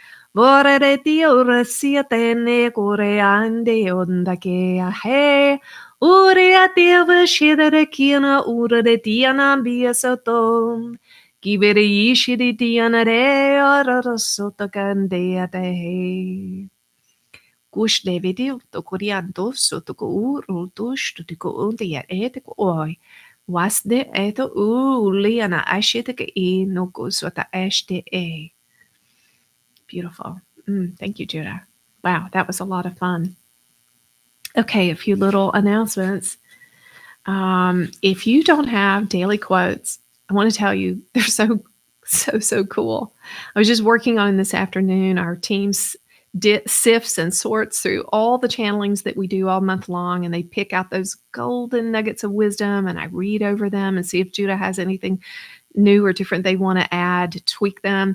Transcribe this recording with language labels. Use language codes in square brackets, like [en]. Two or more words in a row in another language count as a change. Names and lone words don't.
[en] Vorre Dio resiate ne coreande onda che a he. Ure a Deva shidere kina ure de diana bia soto. Givere yishidi diana re ora sotto candea de he. Kush David to Koreando so to ko ultus to ko unde ya ko oi. Was de eto liana ashite ke e no ko sota ashte e. Beautiful. Thank you, Judah. Wow, that was a lot of fun. Okay, a few little announcements. If you don't have daily quotes, I want to tell you they're so cool. I was just working on this afternoon. Our team sifts and sorts through all the channelings that we do all month long, and they pick out those golden nuggets of wisdom, and I read over them and see if Judah has anything new or different they want to add, tweak them.